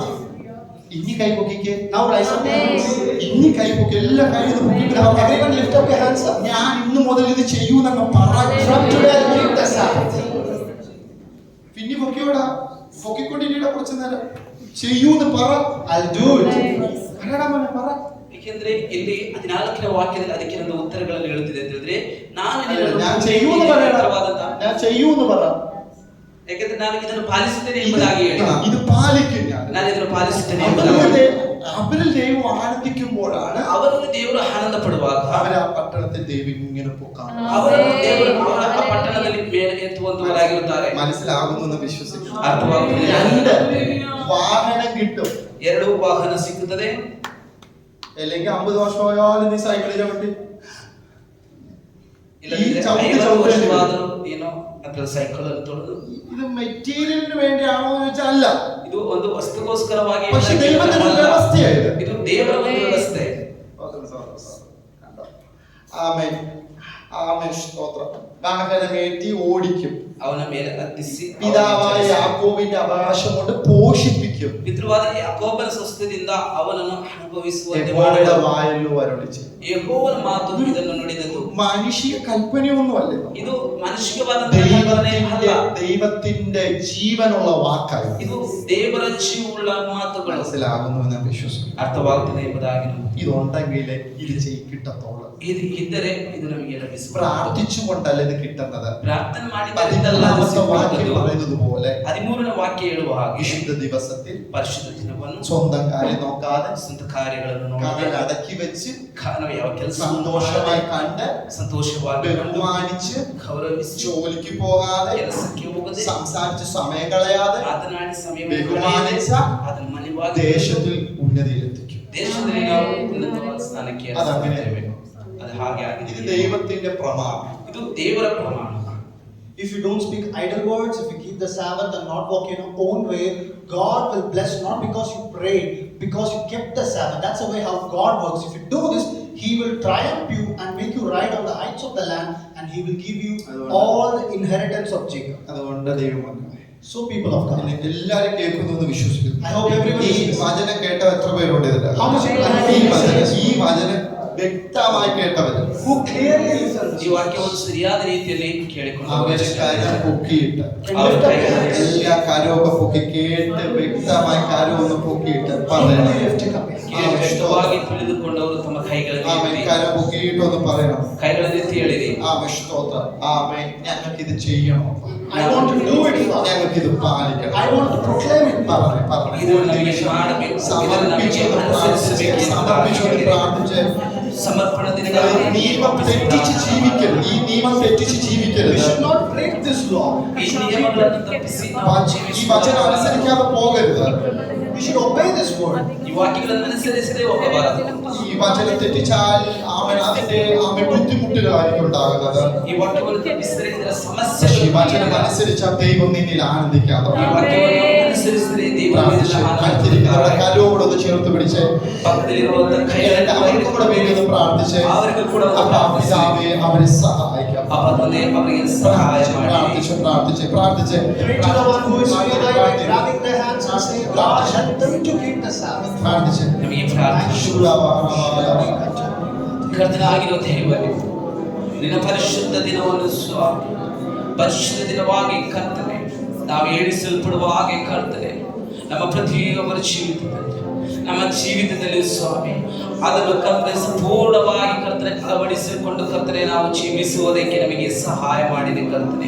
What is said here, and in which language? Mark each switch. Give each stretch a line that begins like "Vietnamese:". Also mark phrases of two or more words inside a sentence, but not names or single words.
Malayalam: ഇനി കൈപൊക്കിക്ക്.
English: Now rise up your hands.
Malayalam: ഇനി കൈപൊക്കി. എല്ലാ കൈയും
English: Now everyone lift up your hands up.
Malayalam: ഞാൻ ഇന്നു മുതൽ ഇത് ചെയ്യൂന്നങ്ങ് പറ.
English: From today I will keep the Sabbath.
Malayalam: പൊക്കിക്കോടാ, പൊക്കിക്കൊണ്ടിരിക്കടാ കുറച്ചു നേരം. ചെയ്യൂന്ന് പറ.
English: I'll do it.
Malayalam: പറയടാ മോനെ, പറ.
Kannada: ಏಕೆಂದ್ರೆ ಇಲ್ಲಿ 14ನೇ ವಾಕ್ಯದಲ್ಲಿ ಅದಕ್ಕೆ ಒಂದು ಉತ್ತರಗಳನ್ನು ಹೇಳುತ್ತಿದೆ ಅಂತ ಹೇಳಿದ್ರೆ
Malayalam: ഞാൻ ചെയ്യൂന്ന് പറയടാ, ഞാൻ ചെയ്യൂന്ന് പറ.
Kannada: ಯಾಕೆಂದ್ರೆ ನಾನು ಇದನ್ನು ಪಾಲಿಸುತ್ತೇನೆ ಎಂಬುದಾಗಿ ಹೇಳಿ,
Malayalam: ഇത് പാലിക്കും ഞാൻ.
Kannada: ನಾನು ಇದನ್ನು ಪಾಲಿಸುತ್ತೇನೆ ಎಂಬುದಾಗಿ.
Malayalam: അവരിൽ ദൈവം ആനന്ദിക്കുമ്പോഴാണ്
Kannada: ಅವರಲ್ಲಿ ದೇವರು ಆನಂದ ಪಡುವಾಗ
Malayalam: അവര് ആ പട്ടണത്തെ ദൈവം ഇങ്ങനെ പൊക്കാം.
Kannada: ಅವರನ್ನು ದೇವರು ಅವರ ಆ ಪಟ್ಟಣದಲ್ಲಿ ಮೇಲೆ ಎತ್ತುವಂತವರಾಗಿರುತ್ತಾರೆ.
Malayalam: മനസ്സിലാകുന്നു എന്ന് വിശ്വസിക്കുന്നു.
Kannada: ಅರ್ಥವಾಗುತ್ತದೆ.
Malayalam: 2 വാഹനം കിട്ടും.
Kannada: 2 ವಾಹನ ಸಿಗುತ್ತದೆ.
Malayalam: അല്ലെങ്കിൽ 50 വർഷമായാലും നീ സൈക്കിളിൽ ചവിട്ടി
Kannada: ಇಲ್ಲದಿದ್ರೆ 50 ವರ್ಷವಾದರೂ ಏನೋ ಅಥವಾ ಸೈಕಲ್ ಅನ್ನು ತೊಳೆದು.
Malayalam: ഇത് മെറ്റീരിയലിന് വേണ്ടിയാണോ എന്ന് വെച്ചാൽ അല്ല.
Kannada: ಇದು ಒಂದು ವಸ್ತುಗೋಸ್ಕರವಾಗಿ
Malayalam: പക്ഷെ ദൈവത്തിന്റെ വ്യവസ്ഥയായത്.
Kannada: ಇದು ದೇವರ ಒಂದು ವ್ಯವಸ್ಥೆ.
Malayalam: ആമേൻ, ആമേൻ, സ്തോത്രം. വാഹനമേറ്റി ഓടിക്കും.
Kannada: ಅವನ ಮೇಲೆ ಹತ್ತಿಸಿ
Malayalam: പിതാവായ യാക്കോബിന്റെ അവകാശം കൊണ്ട് പോഷിപ്പിക്കും.
Kannada: ಪಿತೃವಾದ ಯಾಕೋಬನ ಸ್ವಸ್ಥದಿಂದ ಅವನನ್ನು ಅನುಭವಿಸುವಂತೆ
Malayalam: യഹോവയുടെ വായല്ലോ അരുളിച്ചെയ്തു.
Kannada: ಯೆಹೋವನ ಮಾತು ಇದನ್ನು ನುಡಿದದ್ದು.
Malayalam: മാനുഷിക കൽപ്പനയൊന്നുമല്ല,
Kannada: ಇದು ಮಾನುಷಿಕವಾದಂತಹ ಕಲ್ಪನೆ ಅಲ್ಲ.
Malayalam: ദൈവത്തിന്റെ ജീവനുള്ള വാക്കായി.
Kannada: ಇದು ದೇವರ ಜೀವವುಳ್ಳ ಮಾತುಗಳು.
Malayalam: മനസ്സിലാകുന്നു എന്ന് വിശ്വസിക്കുന്നു.
Kannada: ಅರ್ಥವಾಗುತ್ತದೆ ಎಂಬುದಾಗಿ
Malayalam: ഇതുണ്ടെങ്കിൽ ഇത് കിട്ടത്തോളൂ.
Kannada: ಇದು ಇದ್ದರೆ ಇದು ನಮಗೆ ಲಭಿಸುತ್ತದೆ.
Malayalam: പ്രാർത്ഥിച്ചുകൊണ്ടല്ല ഇത് കിട്ടുന്നത്.
Kannada: ಪ್ರಾರ್ಥನೆ ಮಾಡಿದ್ದಲ್ಲ.
Malayalam: 13ാമത്തെ വാക്യം പറയുന്നത് പോലെ
Kannada: 13ನೇ ವಾಕ್ಯ ಹೇಳುವ ಹಾಗೆ
Malayalam: വിശുദ്ധ ദിവസത്തിൽ
Kannada: ಪರಿಶುದ್ಧ ದಿನವನ್ನು
Malayalam: സ്വന്തം കാര്യം നോക്കാതെ
Kannada: ಸ್ವಂತ ಕಾರ್ಯಗಳನ್ನು
Malayalam: കാര്യം
Kannada: ನೋಡದೆ
Malayalam: അടക്കി വെച്ച്
Kannada: ನಾವು ಯಾವ ಕೆಲಸ
Malayalam: സന്തോഷമായി കണ്ട്
Kannada: ಸಂತೋಷವಾಗಿ
Malayalam: ബഹുമാനിച്ച്
Kannada: ಗೌರವಿಸಿ
Malayalam: ജോലിക്ക് പോകാതെ
Kannada: ಕೆಲಸಕ್ಕೆ ಹೋಗದೆ
Malayalam: സംസാരിച്ച് സമയം കളയാതെ
Kannada: ಮಾತನಾಡಿ ಸಮಯ
Malayalam: ബഹുമാനിച്ച
Kannada: ಅದನ್ನು ಮನೆವಾಗಿ
Malayalam: ദേശത്തിൽ ഉന്നതിയിലെത്തിക്കും.
Kannada: ದೇಶದಲ್ಲಿ ನಾವು ಉನ್ನತವಾದ ಸ್ಥಾನಕ್ಕೆ
Malayalam: അതങ്ങനെ.
Kannada: ಅದು ಹಾಗೆ
Malayalam: ഇത്
Kannada: ಆಗಿದೆ.
Malayalam: ദൈവത്തിന്റെ പ്രമാണം.
Kannada: ಇದು ದೇವರ ಪ್ರಮಾಣ.
English: If you don't speak idle words, if you keep the Sabbath and not walk in your own way, God will bless not because you prayed, because you kept the Sabbath. That's the way how God works. If you do this, He will triumph you and make you ride on the heights of the land, and He will give you all the inheritance of Jacob.
Malayalam: അതുകൊണ്ട് ദൈവമക്കളെ,
English: So people of God,
Malayalam: എല്ലാരും കേൾക്കുന്നു എന്ന് വിശ്വസിക്കുന്നു.
English: I hope everyone
Malayalam: ഈ
English: listens.
Malayalam: വചനം കേട്ട എത്ര പേരുണ്ട് ഇതിൽ?
English: How much people have
Malayalam: ഈ വചനം വ്യക്തമായി കേട്ടവര്
English: who clearly listens?
Kannada: ಈ ವಾಕ್ಯವನ್ನು ಸರಿಯಾದ ರೀತಿಯಲ್ಲಿ
Malayalam: അവര്
Kannada: ಕೇಳಿಕೊಂಡು
Malayalam: കാര്യം പൊക്കിയിട്ട്
Kannada: അവർ ಕೈಗಳನ್ನು
Malayalam: എല്ലാ കാര്യമൊക്കെ പൊക്കി കേട്ട് വ്യക്തമായി കാര്യം ഒന്ന് പൊക്കിയിട്ട് പറയണം.
Kannada: ಕೇಳಿ ವ್ಯಕ್ತವಾಗಿ ತಿಳಿದುಕೊಂಡವರು ತಮ್ಮ ಕೈಗಳನ್ನು
Malayalam: ആമേൻ.
Kannada: ಎತ್ತಿ
Malayalam: കാര്യം പൊക്കിയിട്ട് ഒന്ന് പറയണം.
Kannada: ಕೈಗಳನ್ನು ಎತ್ತಿ ಹೇಳಿರಿ,
Malayalam: ആമേൻ, സ്തോത്രം. ആമേൻ. ഞങ്ങൾക്ക് ഇത് ചെയ്യണം.
English: I want to do it, Father.
Malayalam: ഞങ്ങൾക്ക് ഇത് പാലിക്കണം.
English: I want to proclaim it.
Malayalam: പറഞ്ഞു പറഞ്ഞു
Kannada: ಇದನ್ನು ನಮಗೆ ಮಾಡಬೇಕು, ಇದನ್ನು ನಮಗೆ ಅನುಸರಿಸಬೇಕು
Malayalam: സമർപ്പിച്ചുകൊണ്ട് പ്രാർത്ഥിച്ച്
Kannada: ಸಮರ್ಪಣಾ
Malayalam: നിങ്ങൾ
Kannada: ದಿನಗಳಲ್ಲಿ
Malayalam: നിയമം തെറ്റിച്ച് ജീവിക്കരുത്. ഈ നിയമം തെറ്റിച്ച്
English: We
Malayalam: ജീവിക്കരുത്.
English: should not break this law.
Kannada: ಈ ನಿಯಮಗಳನ್ನು ತಪ್ಪಿಸಿ ನಾವು
Malayalam: ഈ വചനം അനുസരിക്കാതെ പോകരുത്.
English: We should obey this word.
Kannada: ಈ ವಾಕ್ಯಗಳನ್ನು ಅನುಸರಿಸದೆ ಹೋಗಬಾರದು.
Malayalam: ഈ വചനം തെറ്റിച്ചാൽ അവൻ അതിന്റെ ബുദ്ധിമുട്ടിലായിരിക്കും ഉണ്ടാകുന്നത്.
Kannada: ಈ ವಾಕ್ಯವನ್ನು ತಪ್ಪಿಸಿದರೆ ಇದರ
Malayalam: പക്ഷേ
Kannada: ಸಮಸ್ಯೆ.
Malayalam: ഈ വചനം അനുസരിച്ചാൽ ദൈവം നിന്നിൽ ആനന്ദിക്കാതെ
Kannada: ಈ ವಾಕ್ಯವನ್ನು ಅನುಸರಿಸಿದರೆ ದೇವರು
Malayalam: അടുത്തിരിക്കുന്നവരുടെ കരോടൊന്ന് ചേർത്ത് പിടിച്ച്
Kannada: ಪಕ್ಕದಲ್ಲಿರುವಂತಹ ಕೈಗಳನ್ನು
Malayalam: അവർക്കും കൂടെ വേണ്ടി ഒന്ന് പ്രാർത്ഥിച്ച്
Kannada: ಅವರಿಗೂ ಕೂಡ ಒಂದು
Malayalam: അപ്പൊ
Kannada: ಪ್ರಾರ್ಥಿಸಿ.
Malayalam: പിതാവേ അവരെ സഹായിക്കാം.
Kannada: ಅಪ್ಪ ತಂದೆ ಅವರಿಗೆ ಸಹಾಯ ಮಾಡಿ.
Malayalam: പ്രാർത്ഥിച്ച്
English: Pray to the one who is near by, grabbing their hands and say, God, help them to keep the Sabbath.
Malayalam: പ്രാർത്ഥിച്ച്
Kannada: ನಮಗೆ ಪ್ರಾರ್ಥಿಸು. ಕರ್ತನಾಗಿರುವ ದೇವರೇ, ನಿನ್ನ ಪರಿಶುದ್ಧ ದಿನವನ್ನು ಸ್ವಾಮಿ, ಪರಿಶುದ್ಧ ದಿನವಾಗಿ ಕರ್ತನೆ ನಾವು ಏಳಿಸಲ್ಪಡುವ ಹಾಗೆ ಕರ್ತನೆ ನಮ್ಮ ಪ್ರತಿಯೊಬ್ಬರ ಜೀವಿತದಲ್ಲಿ ಸ್ವಾಮಿ ಅದನ್ನು ಕರ್ತನೆ ಸಂಪೂರ್ಣವಾಗಿ ಕರ್ತನೆ ಅಳವಡಿಸಿಕೊಂಡು ಕರ್ತನೆ ನಾವು ಜೀವಿಸುವುದಕ್ಕೆ ನಮಗೆ ಸಹಾಯ ಮಾಡಿದೆ ಕರ್ತನೆ.